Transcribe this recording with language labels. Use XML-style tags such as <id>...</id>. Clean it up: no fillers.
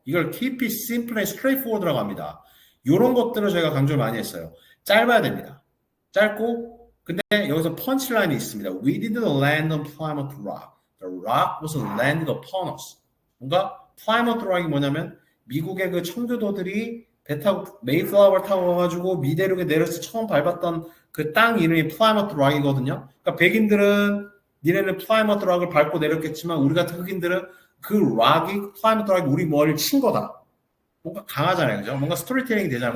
<ko>이걸</ko> <en>keep it simple and straightforward</en> <ko>라고 합니다. 이런 것들을 저희가 강조를 많이 했어요. 짧아야 됩니다. 짧고, 근데 여기서 펀치라인이 있습니다.</ko> <en>We didn't land on Plymouth Rock. The rock was landed upon us.</en> <ko>뭔가 Plymouth Rock이 뭐냐면 미국의 그 청교도들이 배 타고 메이플라워 타고 와가지고 미대륙에 내려서 처음 밟았던 그 땅 이름이 Plymouth Rock이거든요. 그러니까 백인들은 니네는 플라이머트 락을 밟고 내렸겠지만 우리 같은 흑인들은 그 락이 플라이머트 락이 우리 머리를 친 거다. 뭔가 강하잖아요, 그죠? 뭔가 스토리텔링이 되잖아요.</ko>